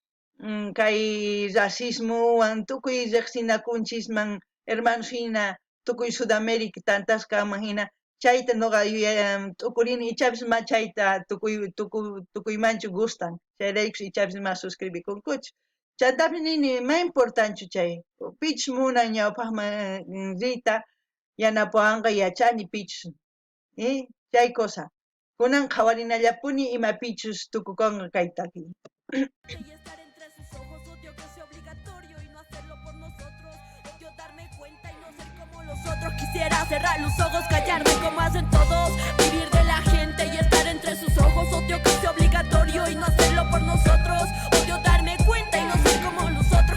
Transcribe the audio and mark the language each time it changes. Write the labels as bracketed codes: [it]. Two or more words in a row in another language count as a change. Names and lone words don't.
[qu] kay racismowan tukuy riqsinakunchisman hermanos hina tukuy Sudamérica tantas kanman hina chayta nuqa t'ukurini ichapis ma chayta tukuymanchu gustan chayraykus ichapis ma suscribikunkuchu chaytapis nini ma importanchu chay pichus munan ñawpaqman riyta yanapawanqa yachani pichus chay cosa kunan qhawarinallapuni ima pichus tukukunqa kaytaki [es] Quisiera cerrar los ojos, callarme como hacen todos, vivir de la gente y estar entre sus ojos. Odio que sea obligatorio y no hacerlo por nosotros. Odio darme cuenta y no ser como los otros.